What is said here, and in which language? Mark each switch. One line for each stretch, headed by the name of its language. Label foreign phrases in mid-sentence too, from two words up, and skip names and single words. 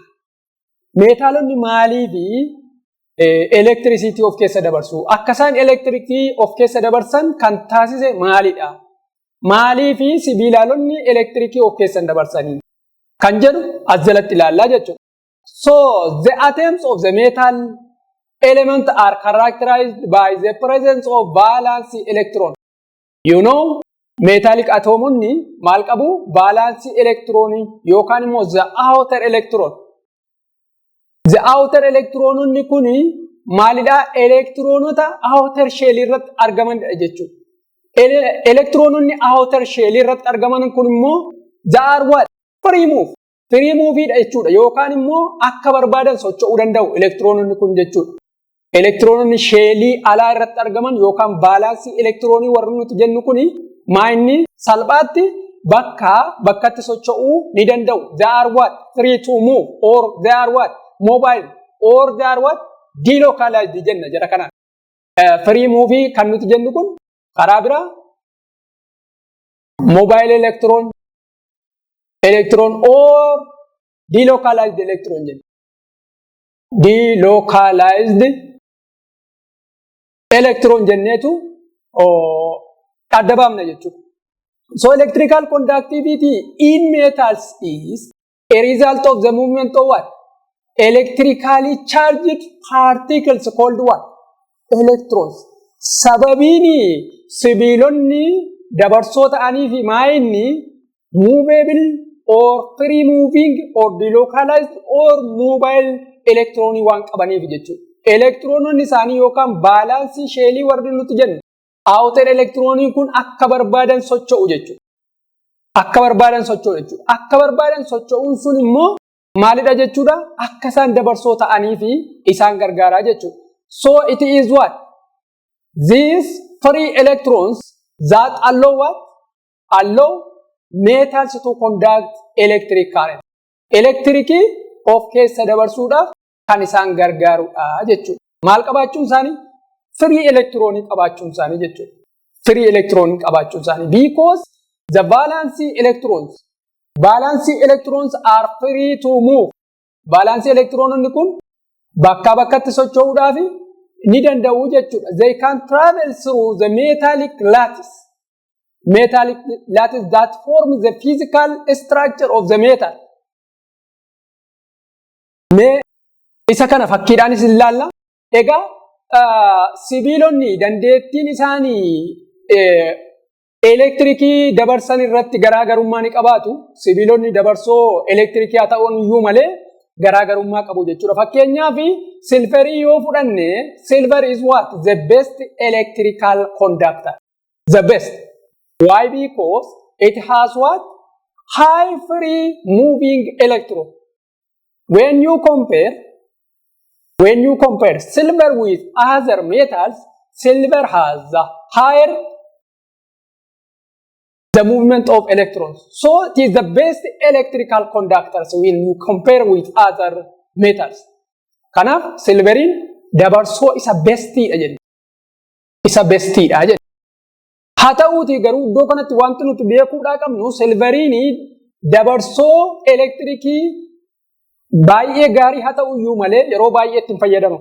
Oromo: Meetaalonni maalii fi electricity of keessa dabarsu? Akka isaan electricity of keessa dabarsan kan taasise maalidha? Maalii fi sibiilaalonni electricity of keessa dabarsanii? Kan jedhu as jalatti ilaallaa jechuudha.
English: So the atoms of the metal element are characterized by the presence of valence electron. You know, metallic
Oromo: atomonni maal qabu?
English: Valence electron
Oromo: yookaan immoo
English: the outer electron. The outer
Oromo: electrononni kuni maalidha? Electronota
English: outer shell
Oromo: irratti argaman jechuudha. Electrononni
English: outer shell
Oromo: irratti argaman kun immoo
English: they are what? Free move
Oromo: jechuudha yookaan immoo akka barbaadan socho'uu danda'u electrononni kun jechuudha. Electrononni sheelii alaa irratti argaman yookaan baalaansii electronii warri nuti jennu kuni maayinni salphaatti bakkatti socho'uu ni danda'u.
English: They are what? Free to move, or they are what? Mobile, or they are what?
Oromo: Delocalized jenna jira kanaan.
English: Free move
Oromo: kan nuti jennu kun karaa biraa
English: mobile electron or delocalized electron
Oromo: jenna.
English: Delocalized electron
Oromo: jenneetu adda baafna jechuudha.
English: So electrical conductivity in metals is a result of the movement of what? Electrically charged particles called what? Electrons.
Oromo: Sababiini sibiilonni dabarsoo ta'anii fi maayinni
English: movable or free moving or delocalized or mobile
Oromo: electronii waan qabaniif jechuudha. Electrononni isaanii yookaan baalaansii sheelii warri nuti jennu outer electronii kun akka barbaadan socho'u jechuudha. Akka barbaadan socho'uun sun immoo maalidha jechuudha? Akka isaan dabarsoo ta'anii fi isaan gargaaraa jechuudha.
English: So it is what? These free electrons that allow what? Allow metals to conduct electric current.
Oromo: Electricii of keessa dabarsuudhaaf kan isaan gargaarudha jechuudha. Maal qabaachuun isaanii? Free electronii qabaachuun isaanii jechuudha. Free electronii qabaachuun isaanii.
English: Because the valence electrons are free to move.
Oromo: Valence electrononni kun bakkatti socho'uudhaaf ni danda'u jechuudha.
English: They can travel through the metallic lattice that forms the physical structure of the metal.
Oromo: Isa kana fakkiidhaanis ilaalla. Egaa sibiilonni dandeettiin isaanii elektirikii dabarsan irratti garaagarummaa ni qabaatu. Sibiilonni dabarsoo elektirikii haa ta'uun iyyuu malee garaagarummaa qabu jechuudha. Fakkeenyaaf silverii yoo fudhanne,
English: silver is what? The best electrical conductor. The best. Why? Because it has what? High free moving electron. When you compare silver with other metals, silver has the higher the movement of electrons. So it is the best electrical conductors when you compare with other metals.
Oromo: Kanaaf silveriin dabarsoo isa bestiidha jenna. Haa ta'uuti garuu iddoo kanatti wanti nuti beekuudhaa qabnu silveriin dabarsoo elektirikii baay'ee gaarii haa ta'u iyyuu malee yeroo baay'ee itti fayyadamu.